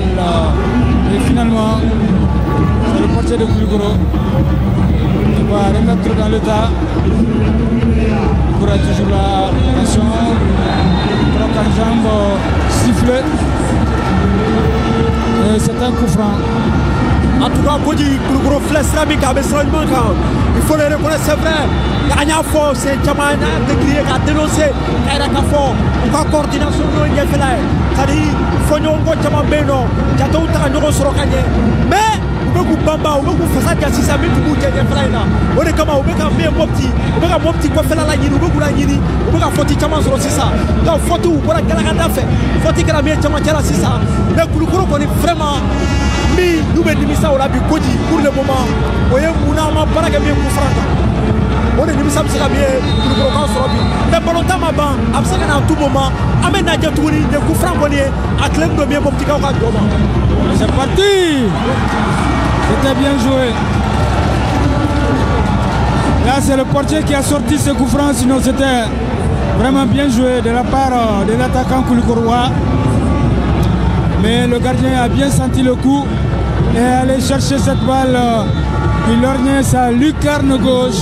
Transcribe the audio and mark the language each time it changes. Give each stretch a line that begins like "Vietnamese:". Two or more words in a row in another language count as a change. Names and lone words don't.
French: Et finalement, c'est le portier de Kulukoro qui va remettre dans le tas. Il pourra toujours la attention. Croc en jambe sifflé. Et c'est un coup franc. En tout cas,
Bambara: Koji Kulukoro flèche min k'a bɛ sira ɲuman kan
French: il faut le reconnaître c'est vrai
Bambara: an y'a fɔ c'est caman an y'a décrié k'a dénoncer k'a yira k'a fɔ u ka coordination n'o ye ɲɛfɛla ye c'est-à-dire fɔɲɔgɔnkɔ caman bɛ yen nɔ jatew ta ka ɲɔgɔn sɔrɔ ka ɲɛ mais u bɛ k'u banban u bɛ k'u fasa ja sisan min tun b'u cɛ ɲɛfɛla in na o de kama u bɛ ka min ye Mopti u bɛ ka Mopti kɔfɛla la ɲini u bɛ k'u la ɲini u bɛ ka faute caman sɔrɔ sisan donc faute u bɔra galagada fɛ faute kɛra min ye camancɛ la sisan mais Kulukoro kɔni vraiment min n'u bɛ nimisa o la bi Koji
French: pour le moment
Bambara: o ye munna an ma baara kɛ min ye
French: coup franc
Bambara: kan o de nimisa bɛ se ka min ye Kulukorokaw sɔrɔ bi mais ballon tan ma ban a bɛ se ka na
French: à tout moment
Bambara: an bɛ lajɛ tuguni nin
French: coup franc
Bambara: kɔni ye a tilen don min ye Moptikaw ka jɔ ma.
French: C'est parti. C'était bien joué. Là c'est le portier qui a sorti ce coup franc, sinon c'était vraiment bien joué de la part de l'attaquant Kulukorois. Mais le gardien a bien senti le coup et est allé chercher cette balle qui lorgnait sa lucarne gauche.